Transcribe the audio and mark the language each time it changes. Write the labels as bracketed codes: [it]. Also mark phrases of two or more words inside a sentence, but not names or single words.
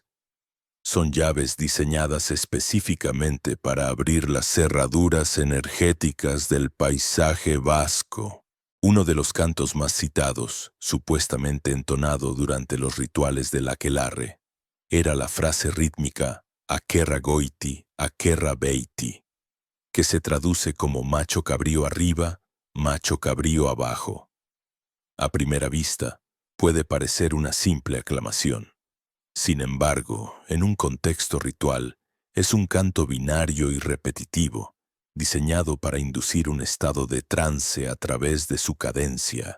[es] Son llaves diseñadas específicamente para abrir las cerraduras energéticas del paisaje vasco. Uno de los cantos más citados, supuestamente entonado durante los rituales del aquelarre, era la frase rítmica [eu] Akerra goiti, akerra beiti, [es] que se traduce como macho cabrío arriba, macho cabrío abajo. A primera vista, puede parecer una simple aclamación. Sin embargo, en un contexto ritual, es un canto binario y repetitivo, diseñado para inducir un estado de trance a través de su cadencia.